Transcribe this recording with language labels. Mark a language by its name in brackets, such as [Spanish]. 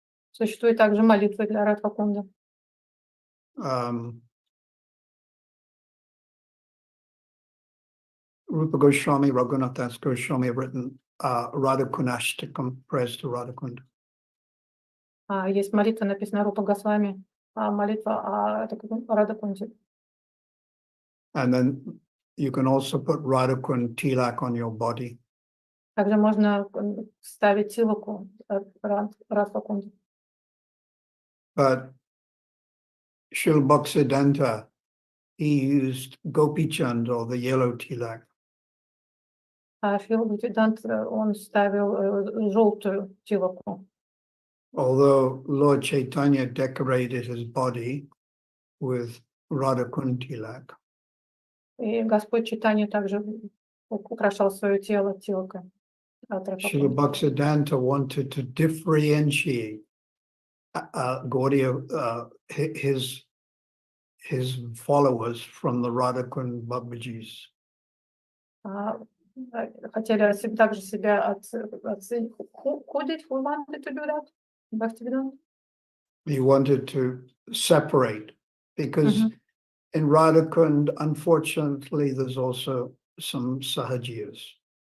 [Russian] Существует также молитва для Радхакунды. [English] Rupa Goswami, Raghunath Das Goswami have written Radhakunashtakam, prayers to Radhakund. [Russian] Есть молитва, написана Рупа Госвами, молитва о Радхакунде. [English] And then you can also put Radhakund tilak on your body. [Russian] Также можно ставить тилаку Радхакунде. [English] But Shil Bhaktisiddhanta, he used Gopi Chand or the yellow tilak. [Russian] Шрила Бхактисиddhanta, он ставил желтую тилаку. [English] Although Lord Chaitanya decorated his body with Radhakund tilak. [Russian] И Господь Чайтанья также украшал свое тело тилакой. [English] Srila Bhaktisiddhanta wanted to differentiate Gaudiya, his followers from the Radhakund Babajis. [Russian] Хотели также себя отходить. [English] Who wanted to do that? Bhaktivedanta? He wanted to separate because in Radhakund, unfortunately, there's also some sahajiyas.